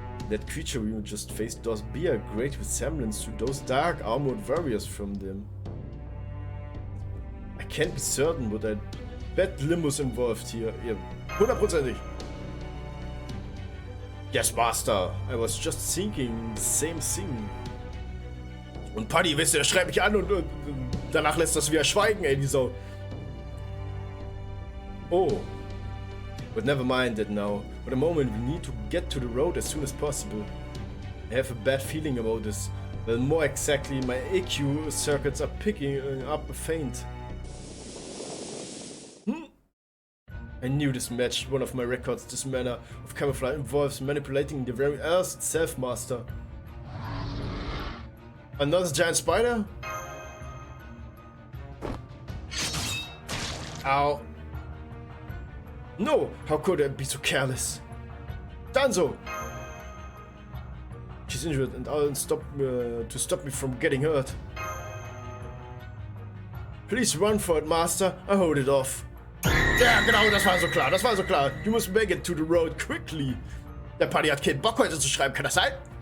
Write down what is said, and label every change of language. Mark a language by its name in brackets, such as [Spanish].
[English] That creature we just faced does bear a great resemblance to those dark armored warriors from them. I can't be certain, but I bet Limbo's involved here. Yeah, [German] 100%ig. [English] Yes, Master. I was just thinking the same thing. [German] Und Paddy, weißt du, der schreibt mich an und danach lässt das wieder schweigen, ey, die Sau. [English] Oh. But never mind that now. For the moment, we need to get to the road as soon as possible. I have a bad feeling about this. Well, more exactly, my AQ circuits are picking up a feint. I knew this matched one of my records. This manner of camouflage involves manipulating the very earth itself, Master. Another giant spider? Ow. No! How could I be so careless? Danzo! She's injured and I'll stop to stop me from getting hurt. Please run for it, Master. I hold it off. [German] Ja, genau, das war so klar, das war so klar. [English] You must make it to the road quickly. [German] Der Paddy hat keinen Bock heute zu schreiben, kann das sein?